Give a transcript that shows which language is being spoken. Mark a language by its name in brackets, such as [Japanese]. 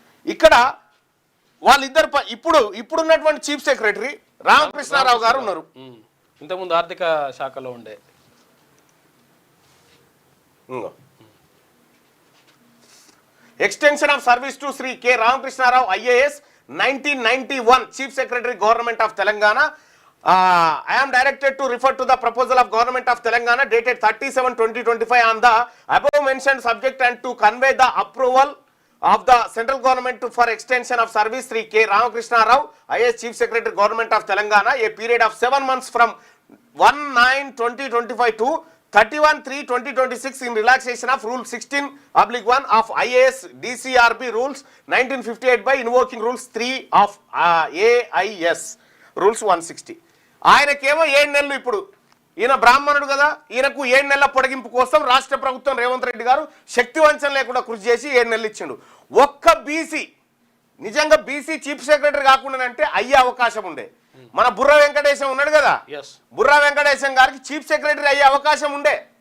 [Telugu] ఇక్కడ వాళ్ళిద్దరు ఇప్పుడున్నటువంటి చీఫ్ సెక్రటరీ రామకృష్ణారావు గారు ఉన్నారు. ఇంతకుముందు ఆర్థిక శాఖలో ఉండే. [English] Extension of service to Shri K Ramakrishna Rao IAS 1991 chief secretary government of Telangana. I am directed to refer to the proposal of Government of Telangana dated 30/7/2025 on the above mentioned subject and to convey the approval of the central government for extension of service Sri K. Ramakrishna Rao, IAS Chief Secretary Government of Telangana, a period of 7 months from 1/9/2025 to 31/3/2026 in relaxation of Rule 16/1 of IAS DCRB Rules 1958 by invoking Rules 3 of AIS Rules 160. [Telugu] ఆయనకేమో 7 నెలలు. ఇప్పుడు ఈయన బ్రాహ్మణుడు కదా, ఈయనకు 7 నెలల పొడిగింపు కోసం రాష్ట్ర ప్రభుత్వం రేవంత్ రెడ్డి గారు శక్తి వంచన లేకుండా కృషి చేసి 7 నెలలు ఇచ్చిండు. ఒక్క బీసీ నిజంగా బీసీ చీఫ్ సెక్రటరీ కాకుండా అంటే అయ్యే అవకాశం ఉండే. మన బుర్ర వెంకటేశం ఉన్నాడు కదా, బుర్ర వెంకటేశం గారికి చీఫ్ సెక్రటరీ అయ్యే అవకాశం ఉండే.